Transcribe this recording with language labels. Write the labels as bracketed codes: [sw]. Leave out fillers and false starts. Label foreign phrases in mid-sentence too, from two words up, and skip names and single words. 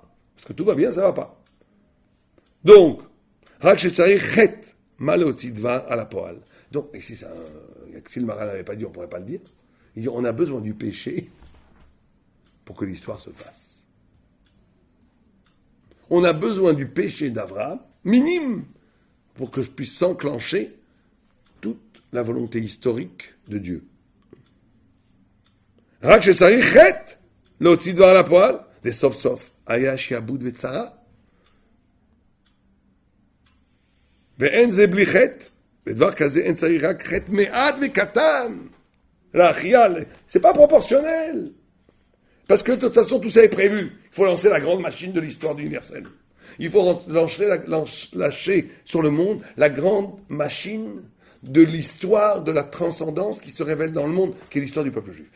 [fr] Parce que tout va bien, ça va pas. Donc, donc, ici, si le Maharal n'avait pas dit, on ne pourrait pas le dire. Il dit, on a besoin du péché pour que l'histoire se fasse. On a besoin du péché d'Abraham, minime, pour que puisse s'enclencher toute la volonté historique de Dieu. [he] רק שצריך חטא להוציא דבר לפועל, וסוף סוף היה שיעבוד וצרה. ואין זה בלי חטא, ודבר כזה אין צריך רק חטא מעט וקטן. l'achial, [fr] c'est pas proportionnel. Parce que de toute façon, tout ça est prévu. Il faut lancer la grande machine de l'histoire universelle. Il faut lâcher sur le monde la grande machine de l'histoire de la transcendance qui se révèle dans le monde, qui est l'histoire du peuple juif.